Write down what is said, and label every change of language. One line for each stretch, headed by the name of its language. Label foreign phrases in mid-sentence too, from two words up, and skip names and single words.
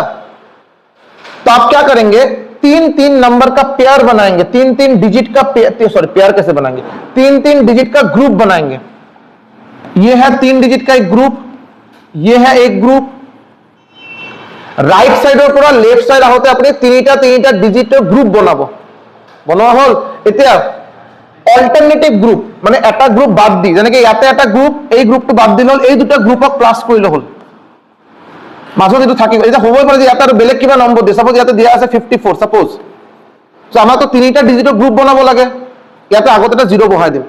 Hindi: तो आप क्या करेंगे, 3 नंबर का पेयर बनाएंगे, 3 डिजिट का पेयर कैसे बनाएंगे, 3 डिजिट का ग्रुप बनाएंगे। ये है 3 डिजिट का एक ग्रुप, ये है एक ग्रुप।
English: right side
Assamese: পৰা
English: left side
Assamese: আহতে আপনি তিনিটা ডিজিটৰ গ্ৰুপ বনাব। বনোৱা হল, এতিয়া
English: alternative group
Assamese: মানে এটা গ্ৰুপ বাদ দি, যেনেকৈ ইয়াতে এটা গ্ৰুপ, এই গ্ৰুপটো বাদ দিল, এই দুটা গ্ৰুপক প্লাস কৰিলে হল, মাজত এটো থাকিব। এটা হবই পাৰে যে ইয়াতে আৰু বেলেগ কিবা নম্বৰ দিয়ে, সাপোজ ইয়াতে দিয়া আছে 54 সাপোজ, সো আমাৰ তো তিনিটা ডিজিটৰ গ্ৰুপ বনাব লাগে, ইয়াতে আগতে এটা 0 বহাই দিম।